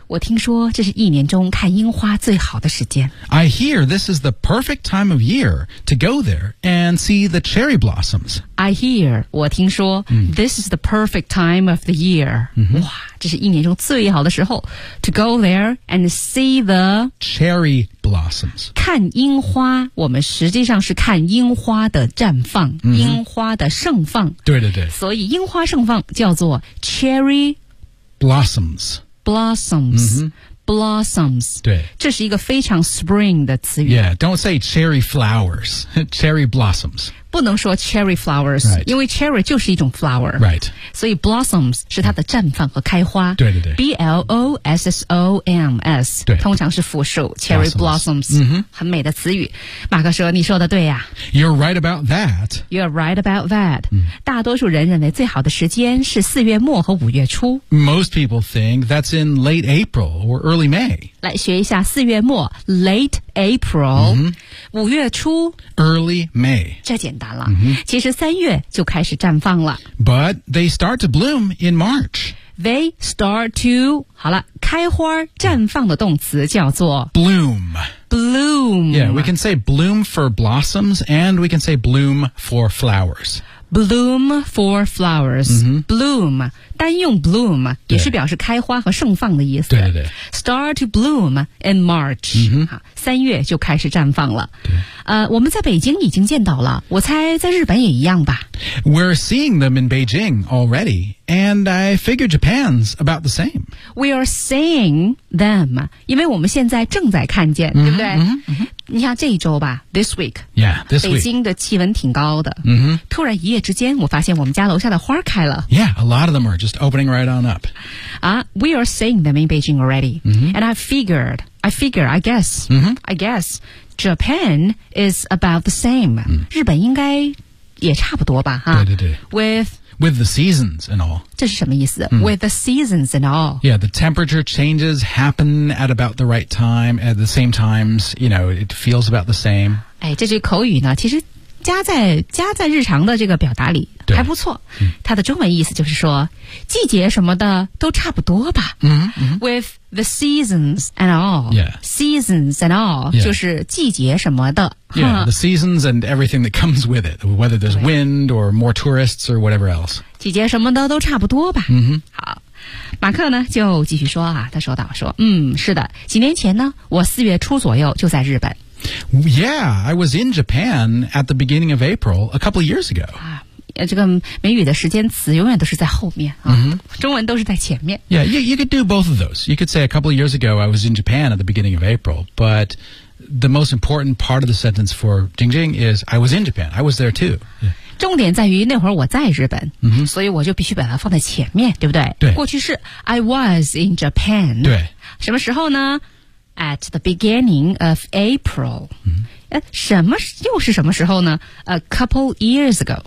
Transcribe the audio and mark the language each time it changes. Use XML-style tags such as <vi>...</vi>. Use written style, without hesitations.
<zh>我听说这是一年中看樱花最好的时间</zh> <en>I hear this is the perfect time of year to go there and see the cherry blossoms I hear</en> <zh>我听说、</zh> <en>This is the perfect time of the year、</en> <zh>哇这是一年中最好的时候</zh> <en>to go there and see the cherry blossoms</en> <zh>看樱花我们实际上是看樱花的绽放、樱花的盛放对所以樱花盛放叫做 cherry</zh> <en>blossoms、 blossoms</en> <zh>对这是一个非常 spring 的词语</zh> <en>yeah don't say cherry flowers cherry blossoms</en> <zh>不能说 cherry flowers、</zh> <en>right.</en> <zh>因为 cherry 就是一种 flower、</zh> <en>right.</en> <zh>所以 blossoms 是它的绽放和开花对</zh> <en>B-L-O-S-S-O-M-S</en> <zh>对通常是复数 cherry blossoms、很美的词语马克说你说的对啊</zh> <en>You're right about that、</en> <zh>大多数人认为最好的时间是四月末和五月初</zh> <en>Most people think that's in late April or early May</en> <zh>来学一下四月末</zh> <en>late April、</en> <zh>五月初</zh> <en>early May</en> <zh>这简单了、其实三月就开始绽放了</zh> <en>but they start to bloom in March they start to</en> <zh>好了开花绽放的动词叫做</zh> <en>bloom。 Bloom. Yeah, we can say bloom for blossoms and we can say bloom for flowers. Bloom for flowers.、 Mm-hmm.</en> <zh>Bloom. 单用 bloom 也是表示开花和盛放的意思。对对对。</zh> <en>Start to bloom in March.、 Mm-hmm.</en> <zh>三月就开始绽放了。对。我们在北京已经见到了，我猜在日本也一样吧。</zh> <en>We're seeing them in Beijing already, and I figure Japan's about the same. We are seeing them,</en> <zh>因为我们现在正在看见、 mm-hmm, 对不对、 mm-hmm. 你看这一周吧</zh> <en>this week, yeah, this week,</en> <zh>北京的气温挺高的、 mm-hmm. 突然一夜之间我发现我们家楼下的花开了。</zh> <en>Yeah, a lot of them are just opening right on up.、 We are seeing them in Beijing already,、 mm-hmm. and I guess,、 mm-hmm. I guess Japan is about the same.、 Mm-hmm.</en> <zh>日本应该也差不多吧哈。对对对。</zh> <en>With the seasons and all.</en> <zh>这是什么意思、</zh> <en>mm. With the seasons and all. Yeah, the temperature changes happen at about the right time, at the same times, you know, it feels about the same.</en> <zh>哎，这句口语呢，其实加在日常的这个表达里还不错、嗯、它的中文意思就是说季节什么的都差不多吧、嗯嗯、</zh> <en>With the seasons and all、 yeah. Seasons and all、 yeah.</en> <zh>就是季节什么的</zh> <en>Yeah, the seasons and everything that comes with it Whether there's wind or more tourists or whatever else</en> <zh>季节什么的都差不多吧、嗯、好马克呢就继续说啊他说道说是的几年前呢我四月初左右就在日本</zh> <en>Yeah, I was in Japan at the beginning of April a couple of years ago.</en> <zh>啊，这个美语的时间词永远都是在后面啊， mm-hmm. 中文都是在前面。</zh> <en>Yeah, you could do both of those. You could say a couple of years ago I was in Japan at the beginning of April, but the most important part of the sentence for Jing Jing is I was in Japan. I was there too.、Yeah.</en> <zh>重点在于那会儿我在日本、 mm-hmm. 所以我就必须把它放在前面对不对对过去式</zh> <en>I was in Japan</en> <zh>对什么时候呢</zh> <en>At the beginning of April、 mm-hmm.</en> <zh>什么又是什么时候呢</zh> <en>A couple years ago</en>